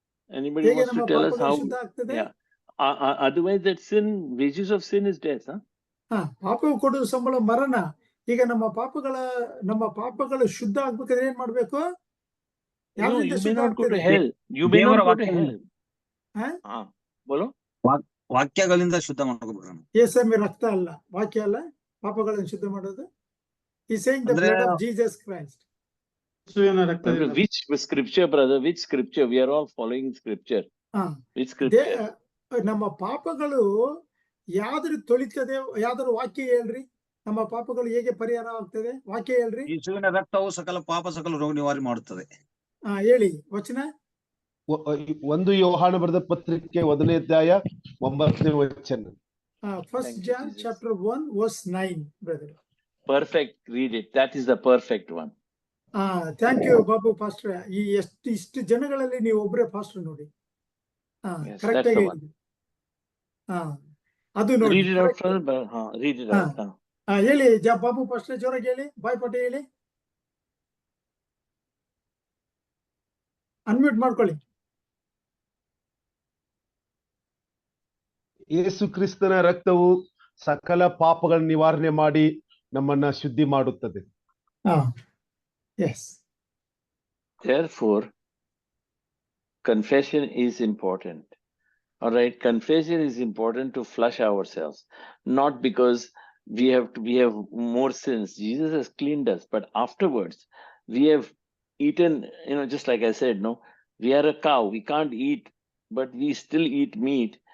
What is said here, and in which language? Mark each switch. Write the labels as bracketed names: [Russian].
[English] Anybody wants to tell us how? [Kannada] ಶುದ್ಧ ಆಗ್ತದೆ? [English] Otherwise that sin, wages of sin is death. [Kannada] ಪಾಪವು ಕೊಡುವ ಸಂಬಳ ಮರಣ. ಈಗ ನಮ್ಮ ಪಾಪಗಳು ಶುದ್ಧ ಆಗ್ಬೇಕಾದ್ರೆ ಏನ್ ಮಾಡ್ಬೇಕು? [English] You may not go to hell. You may not go to hell. [Hindi] ಬೋಲೋ. [Kannada] ವಾಕ್ಯಗಳಿಂದ ಶುದ್ಧ ಮಾಡ್ಕೋಬೇಕು. ಯೇಸುವಿನ ರಕ್ತ ಅಲ್ಲ, ವಾಕ್ಯ ಅಲ್ಲ ಪಾಪಗಳನ್ನು ಶುದ್ಧ ಮಾಡೋದು. [English] He saying the blood of Jesus Christ. Which scripture, brother? Which scripture? We are all following scripture. Which scripture? [Kannada] ನಮ್ಮ ಪಾಪಗಳು ಯಾವ್ದ್ರ ತೊಳಿತದೆ? ಯಾವ್ದಾದ್ರು ವಾಕ್ಯ ಹೇಳ್ರಿ. ನಮ್ಮ ಪಾಪಗಳು ಹೇಗೆ ಪರಿಹಾರ ಆಗ್ತದೆ? ವಾಕ್ಯ ಹೇಳ್ರಿ. ಯೇಸುವಿನ ರಕ್ತವು ಸಕಲ ಪಾಪ ಸಕಲ ರೋಗ ನಿವಾರಣೆ ಮಾಡುತ್ತದೆ. ಹೇಳಿ ವಚನ. 1 ಯೋಹಾನ ಬರೆದ ಪತ್ರಿಕೆ 1ನೇ ಅಧ್ಯಾಯ 9ನೇ ವಚನ. [English] First John chapter 1 verse 9, brother. Perfect. Read it. That is the perfect one. Thank you [Kannada] Babu pastor. ಈ ಇಷ್ಟು ಜನಗಳಲ್ಲಿ ನೀವು ಒಬ್ಬರೇ ಪಾಸ್ಟರ್ ನೋಡಿ. ಕರೆಕ್ಟ್ ಆಗಿ ಹೇಳಿ. ಅದು ನೋಡಿ. [English] Read it out, brother. Read it out. [Kannada] ಹೇಳಿ ಬಾಬು ಪಾಸ್ಟರ್, ಜೋರಾಗಿ ಹೇಳಿ. ಬಾಯ್ಪಾಟಿ ಹೇಳಿ. ಅನ್ಮ್ಯೂಟ್ ಮಾಡ್ಕೊಳ್ಳಿ. ಯೇಸು ಕ್ರಿಸ್ತನ ರಕ್ತವು ಸಕಲ ಪಾಪಗಳ ನಿವಾರಣೆ ಮಾಡಿ ನಮ್ಮನ್ನ ಶುದ್ಧಿ ಮಾಡುತ್ತದೆ. [English] Yes. Therefore, confession is important. All right, confession is important to flush ourselves, not because we have more sins. Jesus has cleaned us, but afterwards we have eaten, just like I said, no, we are a cow, we can't eat, but we still eat meat.